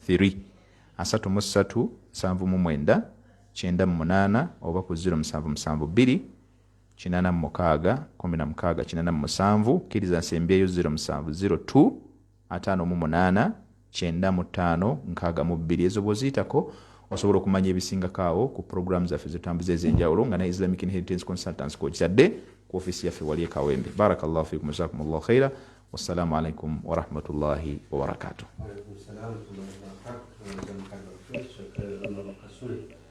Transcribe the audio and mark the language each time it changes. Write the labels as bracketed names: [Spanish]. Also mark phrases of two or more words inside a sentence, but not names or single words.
[Ganda] 33 79 98 oba ku 0772 86 16 kiriza nsembyeyo 0702 58 95 62 ezo bw'oziyitako osobola okumanya ebisingakaawo ku program zaffe zetutambuza ez'enjawulo nga ne Islamic Inheritance Consultants kw'okitadde ku ofisi yaffe wali Kawempe. [Arabic] بارك الله فيكم جزاكم الله خيرا. والسلام عليكم ورحمة الله وبركاته.